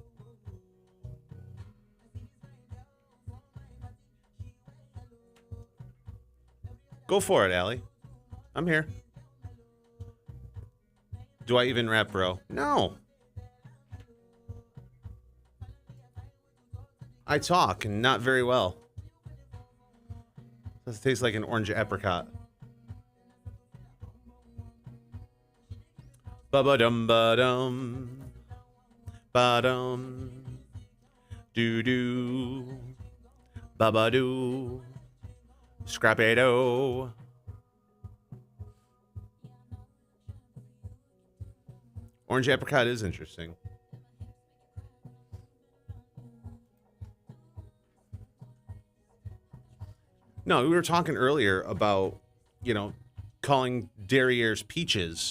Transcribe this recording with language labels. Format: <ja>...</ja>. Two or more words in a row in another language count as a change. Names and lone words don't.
<en>Go for it, Allie. I'm here. Do I even rap, bro? No. I talk, and not very well. This tastes like an orange apricot. Ba-ba-dum, ba-dum. Ba-dum. Doo-doo. Ba-ba-doo. Scrappy-doo. Orange apricot is interesting. No, we were talking earlier about, calling derrieres peaches.</en>